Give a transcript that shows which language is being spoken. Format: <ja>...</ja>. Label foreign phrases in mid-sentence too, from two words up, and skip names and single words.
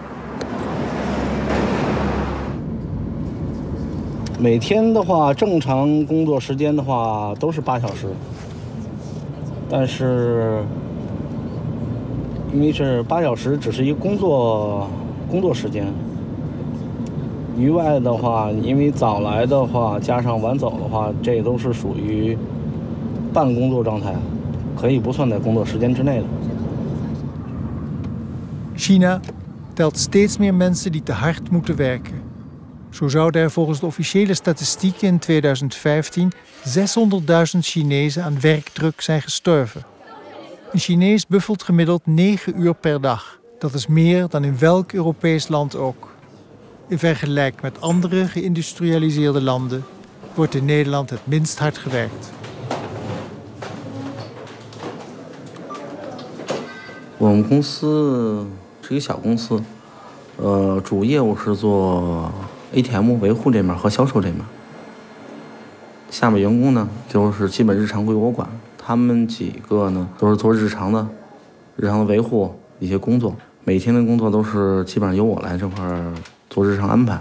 <zh>每天的话，正常工作时间的话都是8小时，但是因为是8小时，只是一个工作时间。余外的话，因为早来的话加上晚走的话，这都是属于半工作状态，可以不算在工作时间之内的。</zh> <nl>China telt steeds meer mensen die te hard moeten werken. Zo zouden er volgens de officiële statistieken in 2015 600.000 Chinezen aan werkdruk zijn gestorven. Een Chinees buffelt gemiddeld 9 uur per dag. Dat is meer dan in welk Europees land ook. In vergelijking met andere geïndustrialiseerde landen wordt in Nederland het minst hard gewerkt.</nl> <zh>我们公司是一个小公司，主业务是做 ATM 维护这面和销售这面。下面员工呢，就是基本日常归我管，他们几个呢都是做日常的维护一些工作，每天的工作都是基本上由我来这块做日常安排。</zh>